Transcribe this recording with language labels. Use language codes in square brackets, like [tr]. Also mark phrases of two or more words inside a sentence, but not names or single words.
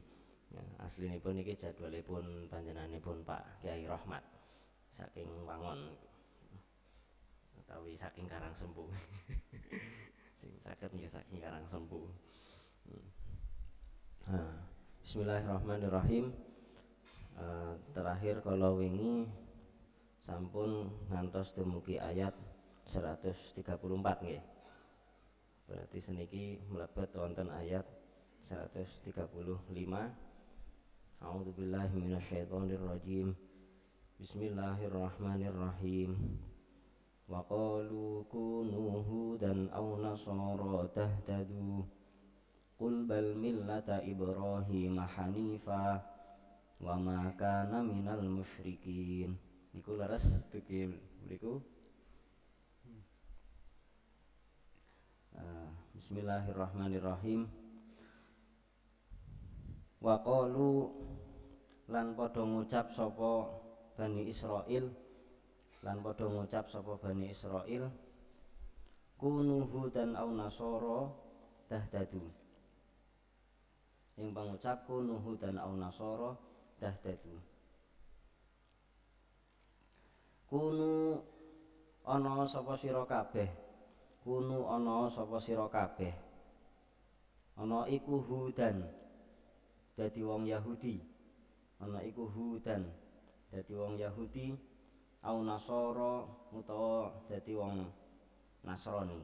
[jv] Aslinipun niki jadwalipun panjenenganipun Pak Kyai Rahmat saking Wangon utawi saking Karangsempu. Sing saged nggih saking Karangsempu. [ar] بسم الله الرحمن الرحيم. [id] Terakhir kalau [jv] wingi sampun ngantos dumugi ayat 134 nggih. Berarti seniki mlebet wonten ayat 135 [ar] أعوذ بالله من الشيطان الرجيم. بسم الله الرحمن الرحيم. وقالوا كونوا هودا أو نصارى تهتدوا قل بل ملة إبراهيم حنيفا وما كان من المشركين. [jv] Niku leres dugi mriku. [ar] بسم الله الرحمن الرحيم. وقالوا [jv] lan padha ngucap sapa Bani Israil, lan padha ngucap sapa Bani Israil, [ar] كونوا هودا أو نصارى تهتدوا. [jv] Ing pangucap [ar] كونوا هودا أو نصارى تهتدوا. [jv] Kunu ana sapa sira kabeh, kunu ana sapa sira kabeh, ana iku hudan dadi wong Yahudi, ana iku hudan dadi wong Yahudi, [ar] أو نصارى [jv] utawa dadi wong Nasrani.